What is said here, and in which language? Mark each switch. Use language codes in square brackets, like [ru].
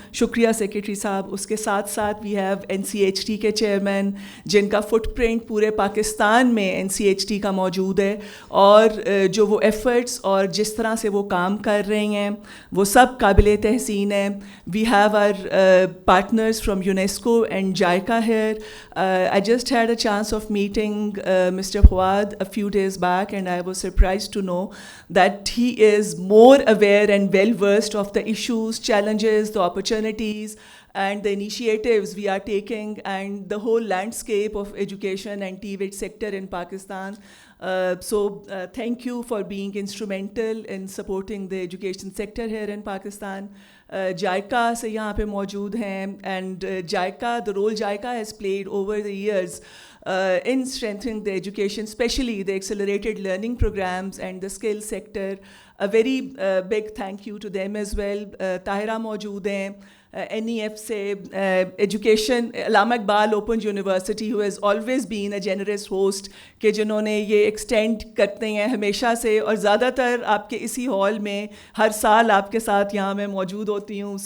[ur] شکریہ سیکریٹری صاحب. اس کے ساتھ ساتھ [en] we have [ur] NCHT کے چیئرمین جن کا فٹ پرنٹ پورے پاکستان میں NCHT کا موجود ہے، اور جو وہ ایفرٹس اور جس طرح سے وہ کام کر رہے ہیں وہ سب قابل تحسین ہیں. [en] We have our partners from UNESCO and JICA here. I just had a chance of meeting Mr. Fawad a few days back, and I was surprised to know that he is more aware and well versed of the issues, challenges, the opportunities and the initiatives we are taking, and the whole landscape of education and TVET sector in Pakistan. So thank you for being instrumental in supporting the education sector here in Pakistan. JICA [ur] سے یہاں پہ موجود ہیں, [en] and JICA, the role JICA has played over the years in strengthening the education, especially the accelerated learning programs and the skill sector. A very big thank you to them as well. [ur] Tahira موجود ہیں NEF سے, education Allama Iqbal open university [en] who has always been a generous host, [ur] کہ جنہوں نے یہ extend کرتے ہیں ہمیشہ سے, اور زیادہ تر آپ کے اسی ہال میں ہر سال آپ کے ساتھ یہاں میں موجود ہوتی ہوں.